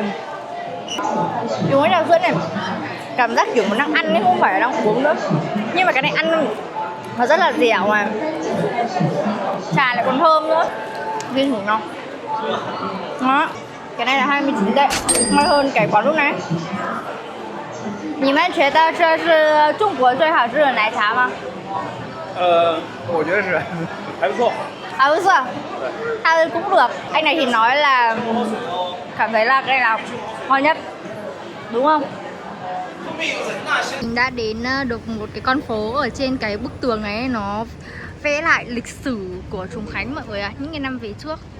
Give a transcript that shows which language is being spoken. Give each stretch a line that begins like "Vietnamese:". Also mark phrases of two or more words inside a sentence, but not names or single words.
Vietnamese: Dùng cái trà sữa này cảm giác kiểu mình đang ăn ấy, không phải là đang uống nữa. Nhưng mà cái này ăn nó rất là dẻo mà trà lại còn thơm nữa. Riêng thử không? Đó, cái này là 29 tệ, ngon hơn cái quán lúc nãy.
Chinese: 你们觉得这是中国最好吃的奶茶吗？我觉得是还不错。
Vietnamese: À ừ sao? À cũng được. Anh này thì nói là cảm thấy là cái nào ngon nhất, đúng không? Mình đã đến được một cái con phố ở trên cái bức tường này, nó vẽ lại lịch sử của Trùng Khánh mọi người ạ, những cái năm về trước.